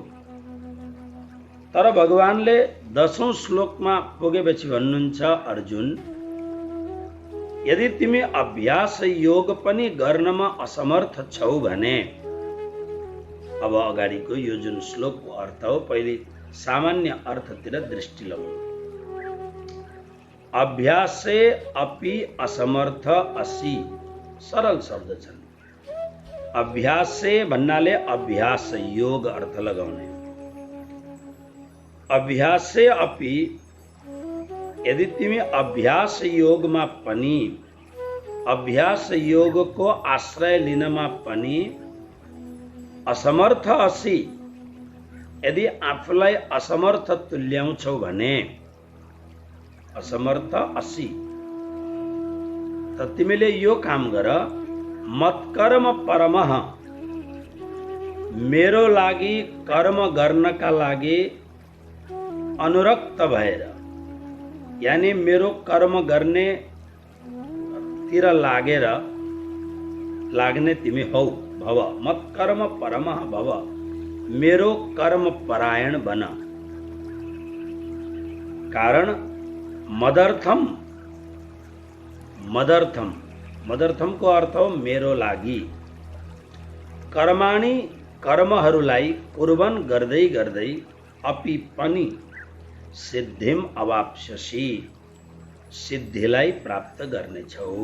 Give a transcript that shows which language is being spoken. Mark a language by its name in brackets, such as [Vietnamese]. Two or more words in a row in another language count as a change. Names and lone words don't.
[Nepali] तर भगवानले 10औं श्लोकमा पुगेपछि भन्नुहुन्छ, अर्जुन, यदि तिमी अभ्यास योग पनि गर्नमा असमर्थ छौ भने, अब अगाडिको यो जुन श्लोकको अर्थ हो, पहिले सामान्य अर्थतिर दृष्टि लगाउँ। [Sanskrit] अभ्यासे अपि असमर्थ असि, [Nepali] सरल शब्द छन्। अभ्यासे भन्नाले अभ्यास योग अर्थ लगाउने। [Sanskrit] अभ्यासे अपि, [Nepali] यदि तिमी अभ्यास योगमा पनि, अभ्यास योगको आश्रय लिनमा पनि [Sanskrit] असमर्थ असि, [Nepali] यदि आफूलाई असमर्थ तुल्याउँछौ भने, [Sanskrit] असमर्थ असि, [Nepali] त तिमीले यो काम गर, [Sanskrit] मत्कर्म परमः, [Nepali] मेरो लागि कर्म गर्नका लागि अनुरक्त भएर, यानी मेरो कर्म गर्ने तिर लाग्ने तिमी हौ। [Sanskrit] भव, मत्कर्म परमः भव, [Nepali] मेरो कर्म परायण बन। कारण मदर्थम, मदर्थम, मदर्थम को अर्थ हो मेरो लागि। कर्माणि, कर्महरूलाई कुर्बन गर्दै गर्दै अपि पनि [Sanskrit] सिद्धिम अवाप्स्यसि, [Nepali] सिद्धिलाई प्राप्त गर्नेछौ।